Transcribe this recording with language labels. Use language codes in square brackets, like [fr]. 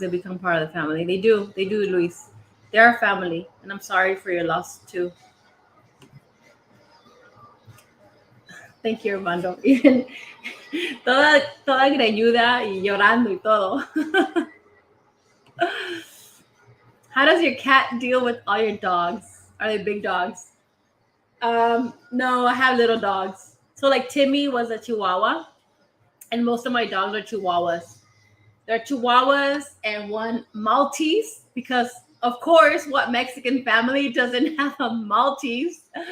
[en] They become part of the family. They do, Luis. They're our family. And I'm sorry for your loss too. Thank you, Armando. [es] Even toda greñuda y llorando y todo. [en] How does your cat deal with all your dogs? Are they big dogs? No, I have little dogs. So like Timmy was a Chihuahua, and most of my dogs are Chihuahuas. There are Chihuahuas and one Maltese because, of course, what Mexican family doesn't have a Maltese?